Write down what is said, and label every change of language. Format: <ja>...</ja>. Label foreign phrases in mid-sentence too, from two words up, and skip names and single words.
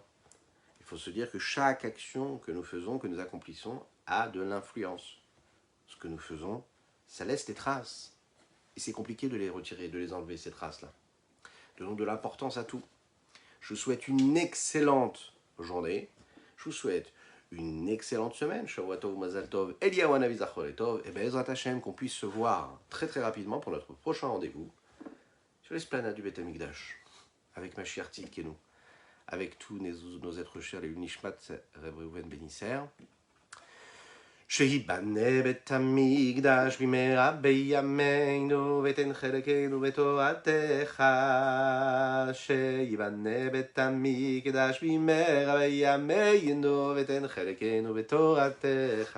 <fr>Il faut se dire que chaque action que nous faisons, que nous accomplissons, a de l'influence. Ce que nous faisons, ça laisse des traces. Et c'est compliqué de les retirer, de les enlever, ces traces-là. Donnons de l'importance à tout. Je vous souhaite une excellente journée. Je vous souhaite une excellente semaine,</fr> <he>שבוע טוב מזל טוב אליהו הנביא זכור טוב, et בעזרת השם,</he> <fr>qu'on puisse se voir très très rapidement pour notre prochain rendez-vous sur l'esplanade du Beth Amikdash, avec</fr> <he>משיח צדקנו,</he> <fr>avec tous nos êtres chers, les Nishmat, Reb Reuven Benisser.</fr> <he>שיבנה בית המקדש במהרה בימינו ותן חלקנו בתורתך. שיבנה בית המקדש במהרה בימינו ותן חלקנו בתורתך.</he>